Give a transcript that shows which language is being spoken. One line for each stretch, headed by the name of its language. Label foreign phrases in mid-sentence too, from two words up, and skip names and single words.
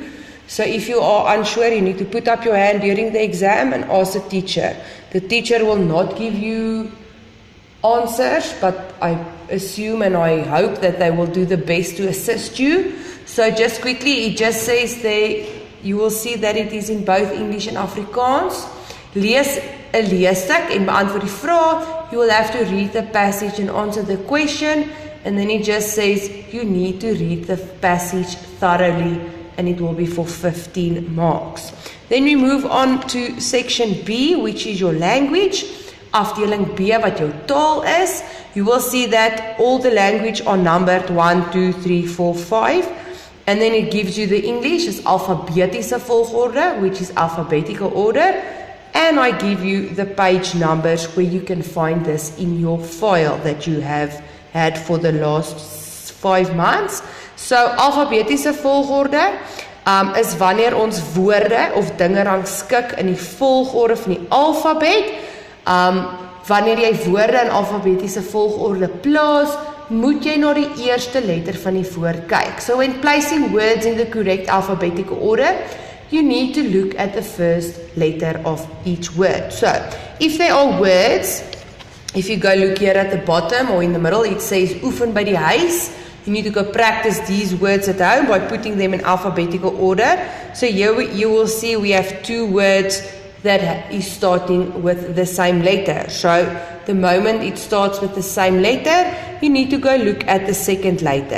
English: So if you are unsure, you need to put up your hand during the exam and ask the teacher. The teacher will not give you answers, but I assume and I hope that they will do the best to assist you. So just quickly, it just says there, you will see that it is in both English and Afrikaans.
Afrikaans: Lees 'n leesstuk en beantwoord die vraag.
English: You will have to read the passage and answer the question, and then it just says you need to read the passage thoroughly, and it will be for 15 marks. Then we move on to section B, which is your language.
Afrikaans: Afdeling B wat jou taal is.
English: You will see that all the language are numbered 1, 2, 3, 4, 5. And then it gives you the English as
Afrikaans: alphabetiese volgorde,
English: which is alphabetical order. And I give you the page numbers where you can find this in your file that you have had for the last 5 months.
Afrikaans: So alphabetiese volgorde is wanneer ons woorde of dinge rangskik in die volgorde van die alfabet. Wanneer jy woorde in alfabetiese volgorde plaas, moet jy na die eerste letter van die woord kyk.
English: So when placing words in the correct alphabetical order, you need to look at the first letter of each word. So if there are words, if you go look here at the bottom or in the middle, it says
Afrikaans: oefen by die huis.
English: You need to go practice these words at home by putting them in alphabetical order. So here you will see we have 2 words that is starting with the same letter. So the moment it starts with the same letter, you need to go look at the second letter.